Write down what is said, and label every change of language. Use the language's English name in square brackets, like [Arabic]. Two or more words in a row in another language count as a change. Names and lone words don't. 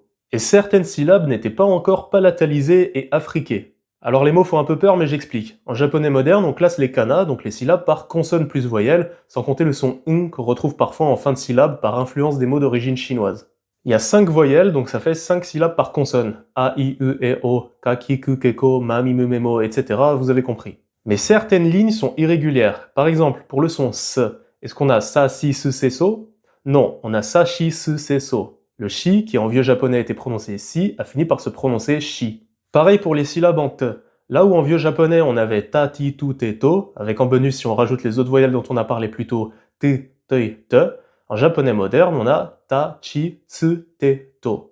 [French] Et certaines syllabes n'étaient pas encore palatalisées et affriquées. Alors les mots font un peu peur, mais j'explique. En japonais moderne, on classe les kana, donc les syllabes, par consonne plus voyelle, sans compter le son qu'on retrouve parfois en fin de syllabe par influence des mots d'origine chinoise. Il y a 5 voyelles, donc ça fait 5 syllabes par consonne. [Japanese] A, I, E, E, O, Ka, Ki, Ku, Keko, Ma, Mi, Me, Memo, [French] etc. Vous avez compris. Mais certaines lignes sont irrégulières. Par exemple, pour le son S, est-ce qu'on a [Japanese] Sa, Si, Se, Se, So? [French] Non, on a [Japanese] Sa, Shi, Se, Se, So. [French] Le shi, qui en vieux japonais était prononcé si, a fini par se prononcer shi. Pareil pour les syllabes en te. Là où en vieux japonais on avait [Japanese] ta, ti, tu, te, to, [French] avec en bonus si on rajoute les autres voyelles dont on a parlé plus tôt, [Japanese] te, te, [French] en japonais moderne on a [Japanese] ta, chi, tsu, te, to.